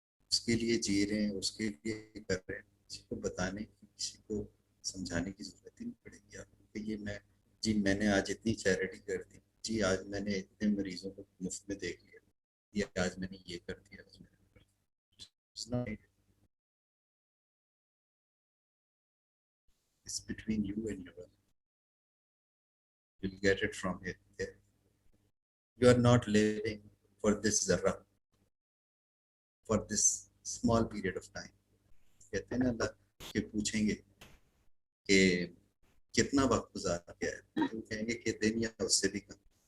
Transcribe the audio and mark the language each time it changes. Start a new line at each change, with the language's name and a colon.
Urdu: اس کے لیے جی رہے ہیں, اس کے لیے کر رہے ہیں, کسی کو بتانے کی, کسی کو سمجھانے کی ضرورت ہی نہیں پڑے گی آپ کو کہ یہ میں نے آج اتنی چیریٹی کر دی, جی آج میں نے اتنے مریضوں کو مفت میں دیکھ لیا, یہ آج میں نے یہ کر دیا, آج میں نے
English: It's not, it's between you and your brother. You'll get it from here. There. You are not living for this zarra, for this small period of time.
Urdu: کہتے ہیں نا اللہ کہ پوچھیں گے کہ کتنا وقت گزارا گیا ہے, تو کہیں گے کہ دن یا اس سے بھی کم.